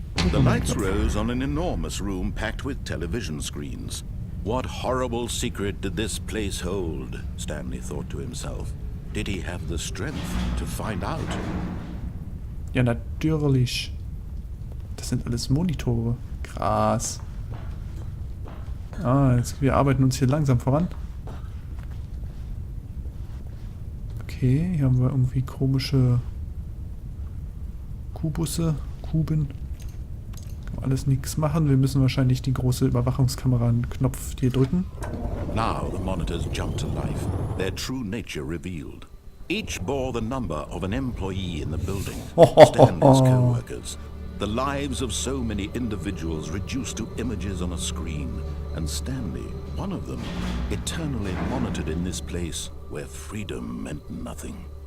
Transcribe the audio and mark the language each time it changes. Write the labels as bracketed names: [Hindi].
[English] The lights rose on an enormous room packed with television screens. What horrible secret did this place hold? Stanley thought to himself. Did he have the strength to find out? [German] Ja, natürlich. Das sind alles Monitore. Krass. Jetzt, wir arbeiten uns hier langsam voran. Okay, hier haben wir irgendwie komische Kubusse, Kuben. Kann man alles nichts machen. Wir müssen wahrscheinlich die große Überwachungskamera einen Knopf hier drücken. [English] Now the monitors jumped to life, their true nature revealed. Each bore the number of an employee in the building, Stanley's co-workers. The lives of so many individuals reduced to images on a screen, and Stanley, one of them, eternally monitored in this place where freedom meant nothing.